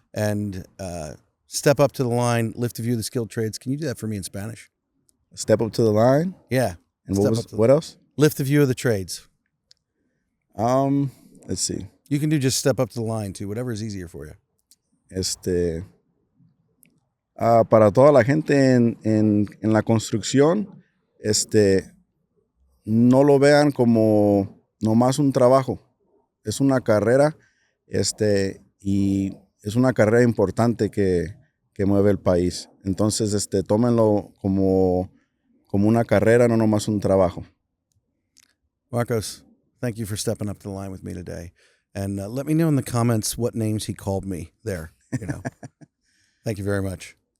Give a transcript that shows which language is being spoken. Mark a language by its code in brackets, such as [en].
[en] And step up to the line, lift a view of the skilled trades. Can you do that for me in Spanish? Step up to the line. Yeah. And what else? Lift the view of the trades. Let's see. You can do just step up to the line too, whatever is easier for you. [es] Para toda la gente en la construcción, no lo vean como nomás un trabajo. Es una carrera, y es una carrera importante que mueve el país. Entonces, tómenlo como una carrera, no nomás un trabajo. [en] Marcos, thank you for stepping up to the line with me today. And let me know in the comments what names he called me there. Thank you very much.